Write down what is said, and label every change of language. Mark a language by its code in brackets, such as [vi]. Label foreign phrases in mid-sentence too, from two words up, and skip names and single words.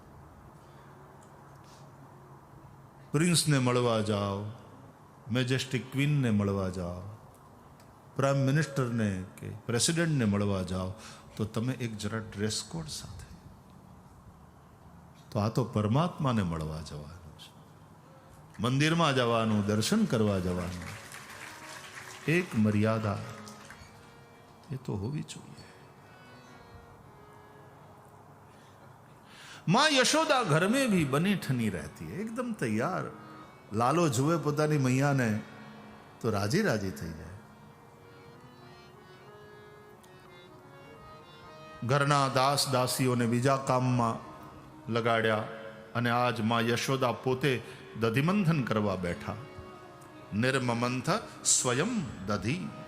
[gu] પ્રિન્સને મળવા જાઓ, [en] Majestic Queenને [gu] મળવા જાઓ, [en] Prime Ministerને [gu] કે પ્રેસિડેન્ટને મળવા જાઓ, તો તમે એક જરા [en] dress code [gu] સાથે. તો આ તો પરમાત્માને મળવા જવાનું છે, મંદિરમાં જવાનું, દર્શન કરવા જવાનું. એક મર્યાદા એ તો હોવી જોઈએ. [hi] माँ यशोदा घर में भी बनी ठनी रहती है, एकदम तैयार. [gu] લાલો જુએ પોતાની મૈયા ને તો રાજી રાજી થઈ જાય. ઘરના દાસ દાસીઓને બીજા કામમાં લગાડ્યા અને આજ માં યશોદા પોતે દધિમંથન કરવા બેઠા. [sa] निर्ममंथ स्वयं दधी.